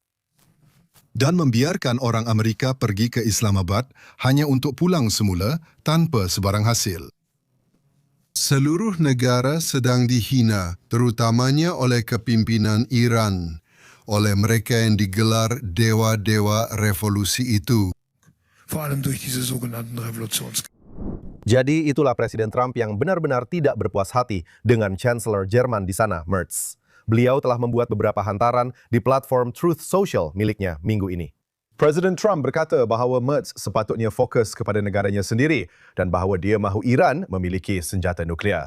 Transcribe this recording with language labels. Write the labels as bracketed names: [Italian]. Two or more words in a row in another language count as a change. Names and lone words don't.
[Malay] Dan membiarkan orang Amerika pergi ke Islamabad hanya untuk pulang semula tanpa sebarang hasil. Seluruh negara sedang dihina, terutamanya oleh kepimpinan Iran, oleh mereka yang digelar dewa-dewa revolusi itu. [German] Vor allem durch diese sogenannten Revolutionskriege. [Malay] Jadi itulah Presiden Trump yang benar-benar tidak berpuas hati dengan Chancellor Jerman di sana, Merz. Beliau telah membuat beberapa hantaran di platform Truth Social miliknya minggu ini. Presiden Trump berkata bahawa Merz sepatutnya fokus kepada negaranya sendiri dan bahawa dia mahu Iran memiliki senjata nuklear.